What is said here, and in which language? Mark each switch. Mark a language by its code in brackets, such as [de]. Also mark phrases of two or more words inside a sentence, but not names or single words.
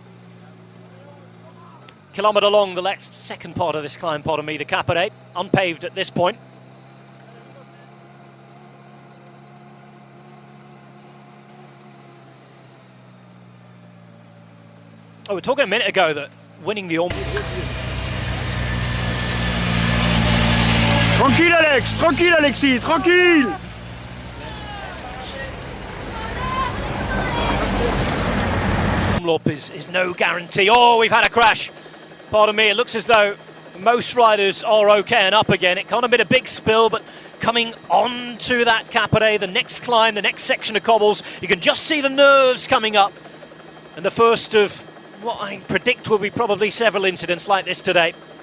[en] Kilometre long, the second part of this climb, pardon me, the Capare, unpaved at this point. Oh, we were talking a minute ago that winning the Omloop. [fr] Tranquille Alex, tranquille Alexis, tranquille. [en] Omloop is no guarantee. Oh, we've had a crash. Pardon me, it looks as though most riders are okay and up again. It can't have been a big spill, but coming on to that Capare, the next climb, the next section of cobbles, you can just see the nerves coming up. And the first of what I predict will be probably several incidents like this today.